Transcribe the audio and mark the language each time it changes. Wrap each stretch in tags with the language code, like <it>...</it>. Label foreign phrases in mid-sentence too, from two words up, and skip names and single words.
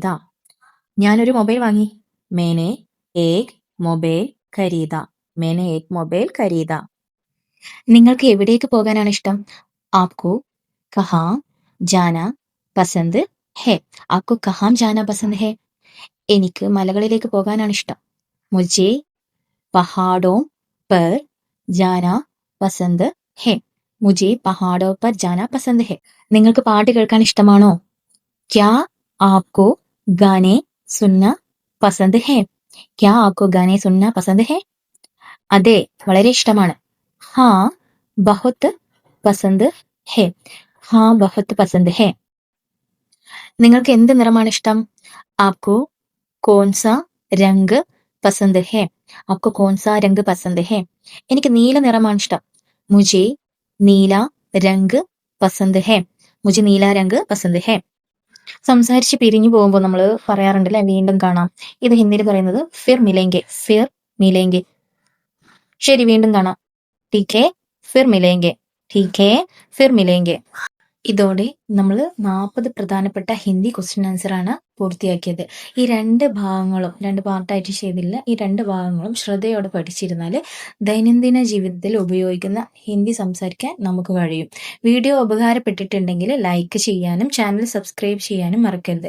<ml>ഞാനൊരു മൊബൈൽ വാങ്ങി.</ml> <hi>मैंने एक मोबाइल खरीदा. मैंने एक मोबाइल खरीदा.</hi> <ml>നിങ്ങൾക്ക് എവിടേക്ക് പോകാനാണ് ഇഷ്ടം?</ml> <hi>आपको कहाँ जाना पसंद है? आपको कहाँ जाना पसंद है?</hi> <ml>എനിക്ക് മലകളിലേക്ക് പോകാനാണ് ഇഷ്ടം.</ml> <hi>മുझे पहाड़ों पर जाना पसंद है. मुझे पहाड़ों पर जाना पसंद है.</hi> <ml>നിങ്ങൾക്ക് പാട്ട് കേൾക്കാൻ ഇഷ്ടമാണോ?</ml> <hi>क्या आपको गाने सुनना पसंद है? क्या आपको गाने सुनना पसंद है?</hi> <ml>അതെ, വളരെ ഇഷ്ടമാണ്.</ml> <hi>हाँ बहुत पसंद है. हाँ बहुत पसंद है.</hi> <ml>നിങ്ങൾക്ക് എന്ത് നിറമാണ് ഇഷ്ടം?</ml> <hi>आपको कौन सा रंग पसंद है? आपको कौन सा रंग पसंद है?</hi> <ml>എനിക്ക് നീല നിറമാണ് ഇഷ്ടം.</ml> <hi>मुझे नीला रंग पसंद है. मुझे नीला रंग पसंद है.</hi> <ml>സംസാരിച്ച് പിരിഞ്ഞു പോകുമ്പോൾ നമ്മൾ പറയാറുണ്ട് അല്ലെ, വീണ്ടും കാണാം. ഇത് ഹിന്ദിയിൽ പറയുന്നത്</ml> <hi>फिर मिलेंगे. फिर मिलेंगे.</hi> <ml>ശരി, വീണ്ടും കാണാം.</ml> <hi>ठीक है फिर मिलेंगे. ठीक है फिर मिलेंगे.</hi> <ml>ഇതോടെ നമ്മൾ 40 പ്രധാനപ്പെട്ട ഹിന്ദി</ml> <en>question answer</en> <ml>ആണ് പൂർത്തിയാക്കിയത്. ഈ രണ്ട് പാർട്ടായിട്ട് ചെയ്തില്ല. ഈ രണ്ട് ഭാഗങ്ങളും ശ്രദ്ധയോടെ പഠിച്ചിരുന്നാൽ ദൈനംദിന ജീവിതത്തിൽ ഉപയോഗിക്കുന്ന ഹിന്ദി സംസാരിക്കാൻ നമുക്ക് കഴിയും. വീഡിയോ ഉപകാരപ്പെട്ടിട്ടുണ്ടെങ്കിൽ ലൈക്ക് ചെയ്യാനും ചാനൽ സബ്സ്ക്രൈബ് ചെയ്യാനും മറക്കരുത്.</ml>